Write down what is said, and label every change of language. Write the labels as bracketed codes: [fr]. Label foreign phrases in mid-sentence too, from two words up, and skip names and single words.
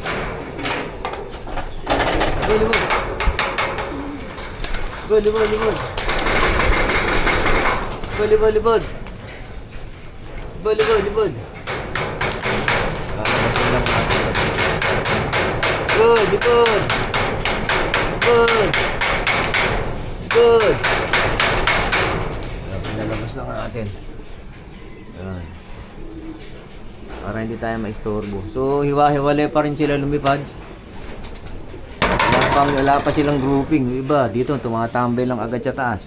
[bik] Libod, libod. Libod, libod, libod. Libod, libod, libod. Libod, libod, libod. Libod, libod. Libod. Libod. [tl] Pinalabas lang natin. Ayan. Para hindi tayo maistorbo. So, hiwa-hiwalay pa rin sila lumipad. Wala pa silang grouping. Yung iba, dito, tumatambay lang agad sa taas.